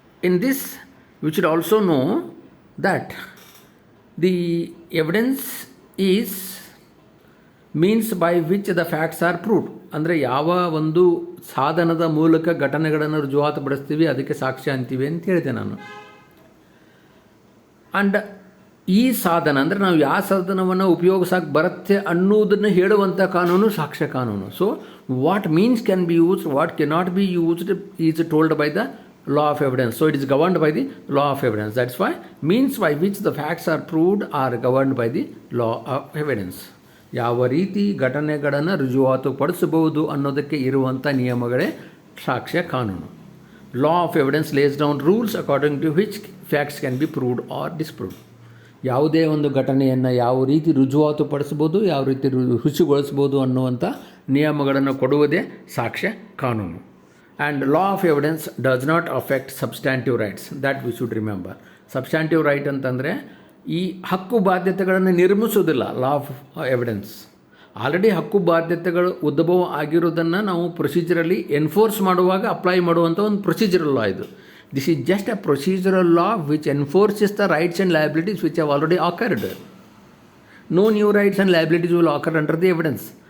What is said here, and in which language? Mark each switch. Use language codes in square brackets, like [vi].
[en] In this we should also know that the evidence is means by which the facts are proved. [kn] ಅಂದರೆ ಯಾವ ಒಂದು ಸಾಧನದ ಮೂಲಕ ಘಟನೆಗಳನ್ನು ರುಜುವಾತುಪಡಿಸ್ತೀವಿ ಅದಕ್ಕೆ ಸಾಕ್ಷ್ಯ ಅಂತೀವಿ ಅಂತ ಹೇಳಿದೆ ನಾನು. ಆ್ಯಂಡ್ ಈ ಸಾಧನ ಅಂದರೆ ನಾವು ಯಾವ ಸಾಧನವನ್ನು ಉಪಯೋಗಿಸಕ್ಕೆ ಬರುತ್ತೆ ಅನ್ನೋದನ್ನು ಹೇಳುವಂಥ ಕಾನೂನು ಸಾಕ್ಷ್ಯ ಕಾನೂನು. [en] So what means can be used, what cannot be used is told by the law of evidence. So it is governed by the law of evidence. That's why means by which the facts are proved are governed by the law of evidence. [kn] ಯಾವ ರೀತಿ ಘಟನೆಗಳನ್ನು ರುಜುವಾತು ಪಡಿಸಬಹುದು ಅನ್ನೋದಕ್ಕೆ ಇರುವಂಥ ನಿಯಮಗಳೇ ಸಾಕ್ಷ್ಯ ಕಾನೂನು. [en] Law of evidence lays down rules according to which facts can be proved or disproved. [kn] ಯಾವುದೇ ಒಂದು ಘಟನೆಯನ್ನು ಯಾವ ರೀತಿ ರುಜುವಾತು ಪಡಿಸ್ಬೋದು, ಯಾವ ರೀತಿ ರುಚಿಗೊಳಿಸ್ಬೋದು ಅನ್ನುವಂಥ ನಿಯಮಗಳನ್ನು ಕೊಡುವುದೇ ಸಾಕ್ಷ್ಯ ಕಾನೂನು. [en] And law of evidence does not affect substantive rights. That we should remember. [kn] Substantive right ಅಂತಂದರೆ ಈ ಹಕ್ಕು ಬಾಧ್ಯತೆಗಳನ್ನು ನಿರ್ಮಿಸೋದಿಲ್ಲ ಲಾ ಆಫ್ ಎವಿಡೆನ್ಸ್. ಆಲ್ರೆಡಿ ಹಕ್ಕು ಬಾಧ್ಯತೆಗಳು ಉದ್ಭವ ಆಗಿರೋದನ್ನು ನಾವು ಪ್ರೊಸೀಜರಲ್ಲಿ ಎನ್ಫೋರ್ಸ್ ಮಾಡುವಾಗ ಅಪ್ಲೈ ಮಾಡುವಂಥ ಒಂದು ಪ್ರೊಸೀಜರಲ್ ಲಾ ಇದು. [en] This is just a procedural law which enforces the rights and liabilities which have already accrued. No new rights and liabilities will occur under the evidence.